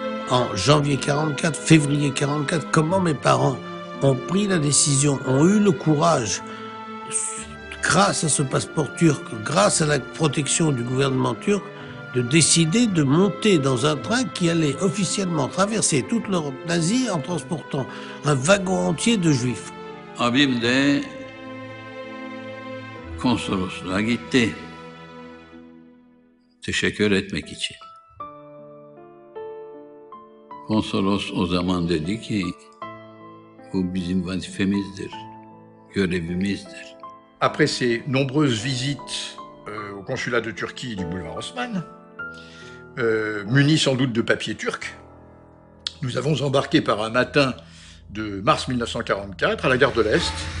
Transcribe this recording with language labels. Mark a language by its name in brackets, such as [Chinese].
[French] En janvier 44, février 44, comment mes parents ont pris la décision, ont eu le courage, grâce à ce passeport turc, grâce à la protection du gouvernement turc, de décider de monter dans un train qui allait officiellement traverser toute l'Europe d'Asie en transportant un wagon entier de juifs. [Turkish] Abim de konsolosluğa gitti. Teşekkür etmek için. Konsolos o zaman dedi ki, bu bizim vazifemizdir, görevimizdir. [French] Après ces nombreuses visites au consulat de Turquie du boulevard Haussmann, munis sans doute de papier turc, nous avons embarqué par un matin de mars 1944 à la gare de l'Est.